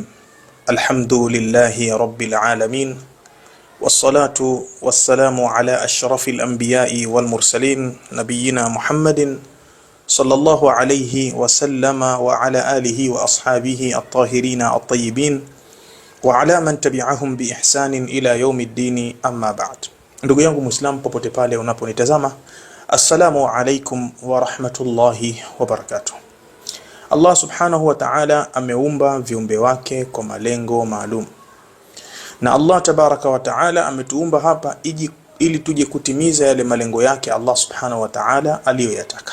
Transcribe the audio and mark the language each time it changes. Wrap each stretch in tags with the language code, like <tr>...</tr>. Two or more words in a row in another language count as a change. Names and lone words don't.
<ar>الحمد لله رب العالمين، والصلاة والسلام على أشرف الأنبياء والمرسلين نبينا محمد صلى الله عليه وسلم وعلى آله وأصحابه الطاهرين الطيبين وعلى من تبعهم بإحسان إلى يوم الدين. أما بعد.</ar> <sw>Ndugu yangu Muislam popote pale unaponitazama,</sw> <ar>السلام عليكم ورحمة الله وبركاته.</ar> <sw>Allah</sw> <ar>سبحانه وتعالى</ar> <sw>ameumba viumbe wake kwa malengo maalum, na Allah</sw> <ar>تبارك وتعالى</ar> <sw>ametuumba hapa ili tuje kutimiza yale malengo yake Allah</sw> <ar>سبحانه وتعالى</ar> <sw>aliyoyataka.</sw>